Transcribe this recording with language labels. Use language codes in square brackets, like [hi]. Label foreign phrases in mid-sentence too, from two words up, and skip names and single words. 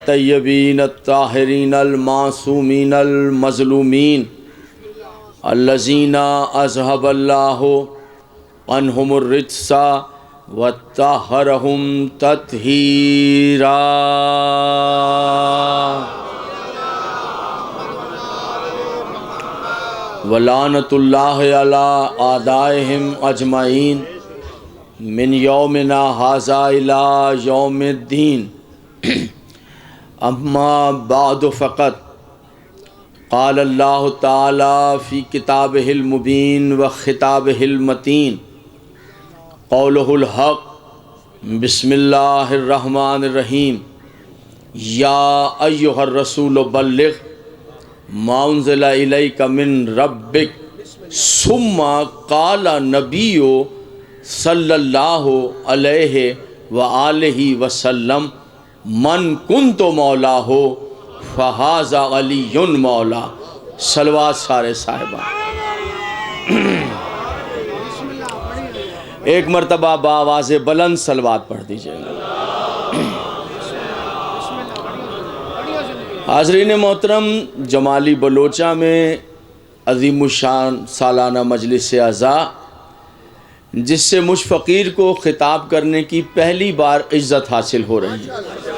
[ar] طيبين طاهرين معصومين مظلومين الذين أذهب الله عنهم الرجس وطهرهم تطهيرا. ولعنة الله على أعدائهم أجمعين من يومنا هذا إلى يوم الدين. أما بعد فقد قال الله تعالى في كتابه المبين وخطابه المتين قوله الحق بسم الله الرحمن الرحيم. يا أيها الرسول بلغ ما أنزل إليك من ربك ثم قال النبي صلى الله عليه وآله وسلم من كنت مولا ه فهذا علي مولا. [ur] صلوات سارے صاحبان ایک مرتبہ باآواز بلند صلوات پڑھ دیجیے گا. حاضرین محترم، جمالی بلوچا میں عظیم الشان سالانہ مجلس عزا جس سے مجھ فقیر کو خطاب کرنے کی پہلی بار عزت حاصل ہو رہی ہے.